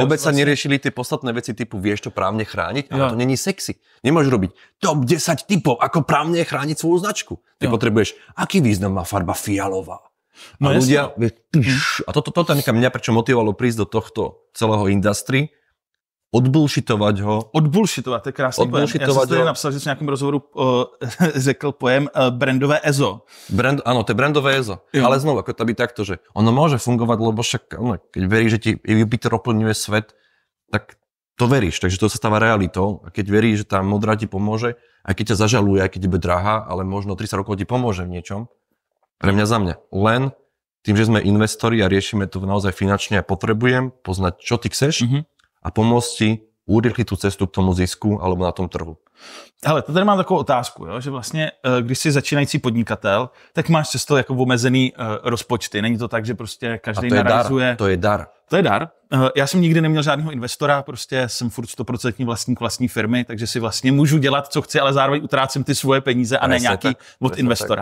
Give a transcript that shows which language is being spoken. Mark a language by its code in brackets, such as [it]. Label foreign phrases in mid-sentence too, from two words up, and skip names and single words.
[sk] Vôbec sa neriešili tie podstatné veci typu, vieš to právne chrániť, ale to není sexy. Nemôžeš robiť top 10 typov, ako právne chrániť svoju značku. Ty potrebuješ, aký význam má farba fialová. No a ľudia, a toto mňa prečo motivovalo prísť do tohto celého industry, odbullshitovať ho. [cs] Odbullshitovat, to je krásný pojem. Já jsem tady napsal, že v nějakém rozhovoru řekl pojem brandové EZO. [sk] Áno, to je brandové EZO. Jo. Ale znovu, ako to by takto, že ono môže fungovať, lebo však, keď veríš, že ti Jupiter oplňuje svet, tak to veríš, takže to sa stáva realitou. A keď veríš, že tá modrá ti pomôže, aj keď ťa zažaluje, aj keď ti bude drahá, ale možno 30 rokov ti pomôže v niečom. Pre mňa, za mňa. Len tým, že sme investori a riešime to naozaj finančne a potrebujem poznať, čo ty chceš, a pomôcť ti urýchliť tú cestu k tomu zisku alebo na tom trhu. [cs] Hele, to tady mám takovou otázku, jo? Že vlastně, když jsi začínající podnikatel, tak máš často jako omezený rozpočty. Není to tak, že prostě každý narealizuje... To je dar. To je dar. Já jsem nikdy neměl žádného investora, prostě jsem furt 100% vlastník vlastní firmy, takže si vlastně můžu dělat, co chci, ale zároveň utrácím ty svoje peníze a ne nějaký od investora.